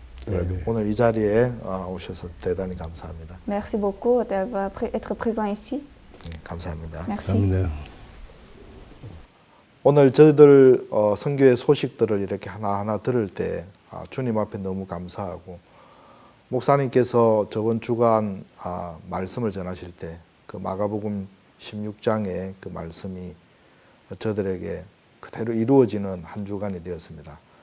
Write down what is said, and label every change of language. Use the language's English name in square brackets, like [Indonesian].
[Korean] 예, 오늘 이 자리에 오셔서 대단히 감사합니다. [French] Merci beaucoup d'être présent ici. [Korean] 예, 감사합니다. [French] Merci. [Korean] 오늘 저희들 선교의 소식들을 이렇게 하나하나 들을 때 주님 앞에 너무 감사하고 목사님께서 저번 주간 말씀을 전하실 때 그 마가복음 16장의 그 말씀이 저들에게 그대로 이루어지는 한 주간이 되었습니다.